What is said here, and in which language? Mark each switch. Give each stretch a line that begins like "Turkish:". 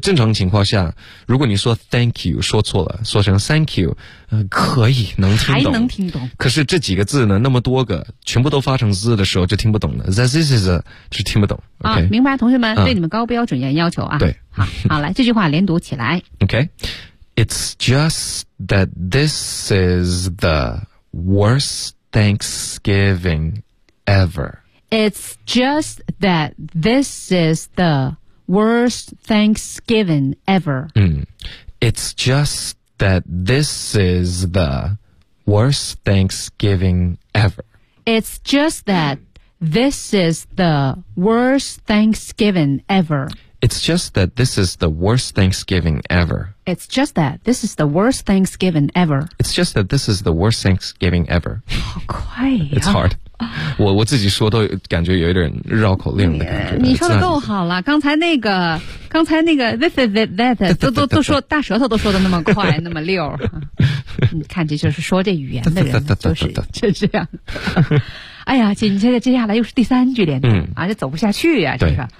Chinese: 正常情况下如果你说 thank you, 说错了说成 thank you, 可以能听懂。还能听懂。可是这几个字呢那么多个全部都发成 z 的时候就听不懂了。
English: That this is,
Chinese: 就听不懂。
English: Okay?
Chinese: 明白同学们对你们高标准要求啊。对。好来这句话连读起来。
English: Okay. It's just that this is the worst Thanksgiving ever. It's just that this is the worst Thanksgiving ever. It's just that this is the worst Thanksgiving ever. It's just that this is the worst Thanksgiving ever. It's just that this is the worst Thanksgiving ever. It's just that this is the worst Thanksgiving ever. It's just that this is the worst Thanksgiving ever.
Chinese: 好快呀。
English: It's hard.
Chinese: 我自己说都感觉有一点绕口令的感觉。你说的够好了，刚才那个
English: this is it, that,
Chinese: 都说大舌头都说的那么快那么溜。你看这就是说这语言的人就这样。哎呀，紧接着接下来又是第三句连读，这走不下去呀，这个。